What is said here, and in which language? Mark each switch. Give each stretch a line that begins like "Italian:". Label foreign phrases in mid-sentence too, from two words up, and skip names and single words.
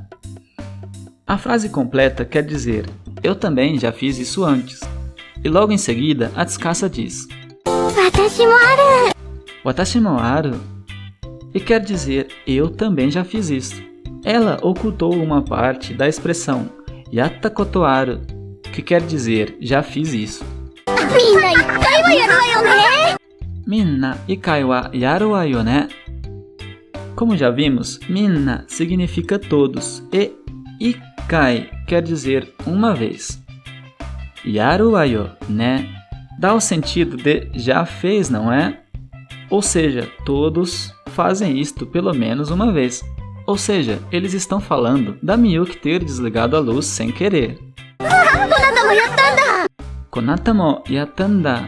Portuguese: A frase completa quer dizer eu também já fiz isso antes. E logo em seguida, a Tsukasa diz
Japanese: 私もある.
Portuguese: E quer dizer eu também já fiz isso. Ela ocultou uma parte da expressão
Japanese: やったことある,
Portuguese: que quer dizer já fiz isso.
Japanese: みんな一回はやるわよね.
Portuguese: Como já vimos, minna significa todos e ikai quer dizer uma vez.
Japanese: やるわよね
Portuguese: dá o sentido de já fez, não é? Ou seja, todos fazem isto pelo menos uma vez. Ou seja, eles estão falando da Miyuki ter desligado a luz sem querer.
Japanese: こなたもやったんだ.